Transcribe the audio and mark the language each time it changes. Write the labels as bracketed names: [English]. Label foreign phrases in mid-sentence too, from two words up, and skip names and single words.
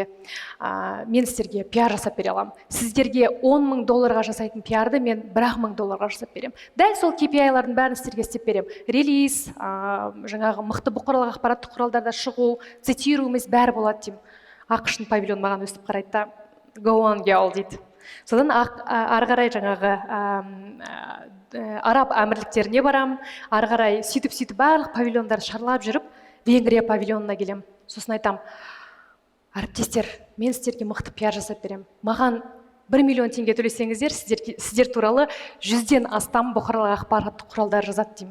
[Kazakh] Мен сіздерге пиар жасап бере аламын. Сіздерге $10,000 жасайтын пиарды мен $1,000 жасап берем. Дәл сол KPI-лардың бәрін сіздерге істеп берем. Релиз, жаңағы мықты бұқаралық ақпараттық құралдарда шығу, цитируеміз бәрі болады деймін. ақш павильон маған өстіп қарайды да, [English] go on girl дейді. [Kazakh] Содан ары қарай жаңағы араб әмірліктеріне барам, ары қарай сөйтіп барлық павильондарды шарлап жүріп, Венгрия павильонына келем. Сосын айтам, әріптестер, мен сіздерге мықты пиар жасап берем. Маған 1 миллион теңге төлесеңіздер, сіздер туралы 100-ден астам бұқаралық ақпараттық құралдар жазады деймін.